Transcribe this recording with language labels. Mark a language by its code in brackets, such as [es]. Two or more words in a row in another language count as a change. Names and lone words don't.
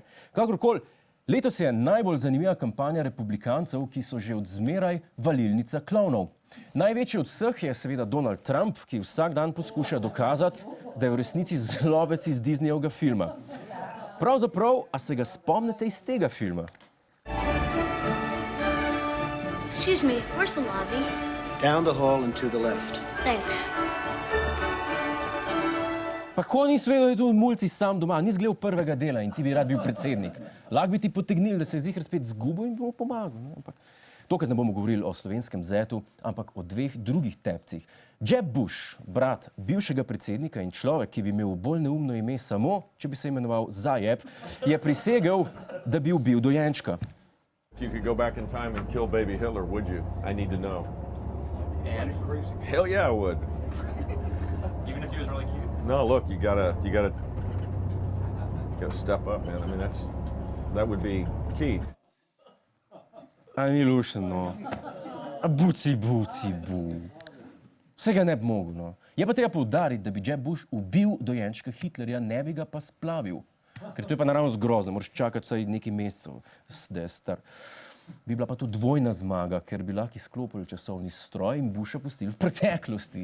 [sl] Kakorkoli, letos je najbolj zanimiva kampanja republikancev, ki so že od zmeraj valilnica klovnov. Največji od vseh je seveda Donald Trump, ki vsak dan poskuša dokazati, da je v resnici zlobec iz Disneyjevega filma. Pravzaprav, a se ga spomnite iz tega filma? [en] Excuse me, where's the lobby? Down the hall and to the left. Thanks. [sl] Pa ko nisi vedel, da je tu mulci sam doma, nisi gledal prvega dela in ti bi rad bil predsednik. Lahko bi ti potegnili, da se je ziher spet zgubil in bi mu pomagal. Ampak tokrat ne bomo govorili o slovenskem zetu, ampak o 2 drugih tepcih. Jeb Bush, brat bivšega predsednika in človek, ki bi imel bolj neumno ime samo, če bi se imenoval Zajeb, je prisegel, da bi ubil dojenčka. [en] If you could go back in time and kill baby Hitler, would you? I need to know. And? Hell yeah, I would. Even if he was really cute? No, look, you gotta step up, man. I mean, that would be key. [sl] A ni lušen, no. A buci, bu. Vsega ne bi mogel, no. Je pa treba poudariti, da bi Jeb Bush ubil dojenčka Hitlerja, ne bi ga pa splavil. Ker to je pa naravnost grozno, moraš čakati vsaj nekaj mesecev, da je star. Bi bila pa to dvojna zmaga, ker bi lahko izklopili časovni stroj in Busha pustili v preteklosti.